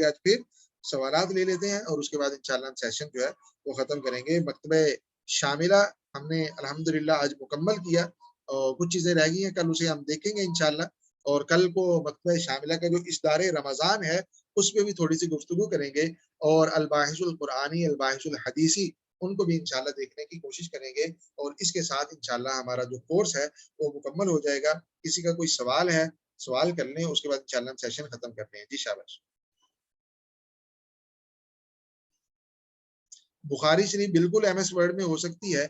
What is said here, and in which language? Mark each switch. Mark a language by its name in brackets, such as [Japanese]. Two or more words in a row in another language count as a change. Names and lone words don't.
[Urdu] آج پھر سوالات لے لیتے ہیں، اور اس کے بعد [Arabic] انشاءاللہ [Urdu] ہم سیشن جو ہے وہ ختم کریں گے. مکتبہ شاملہ ہم نے [Arabic] الحمدللہ [Urdu] آج مکمل کیا، اور کچھ چیزیں رہ گئی ہیں، کل اسے ہم دیکھیں گے [Arabic] انشاءاللہ. [Urdu] اور کل کو مکتبہ شاملہ کا جو اشتہار رمضان ہے اس پہ بھی تھوڑی سی گفتگو کریں گے، اور الباحث القرآنی، الباحث الحدیثی، ان کو بھی [Arabic] انشاءاللہ [Urdu] دیکھنے کی کوشش کریں گے. اور اس کے ساتھ [Arabic] انشاءاللہ [Urdu] ہمارا جو کورس ہے وہ مکمل ہو جائے گا. کسی کا کوئی سوال ہے، سوال کر لیں، اس کے بعد [Arabic] انشاءاللہ [Urdu] ہم سیشن ختم کرتے ہیں. جی شاباش. بخاری شریف بالکل ایم ایس ورڈ میں ہو سکتی ہے.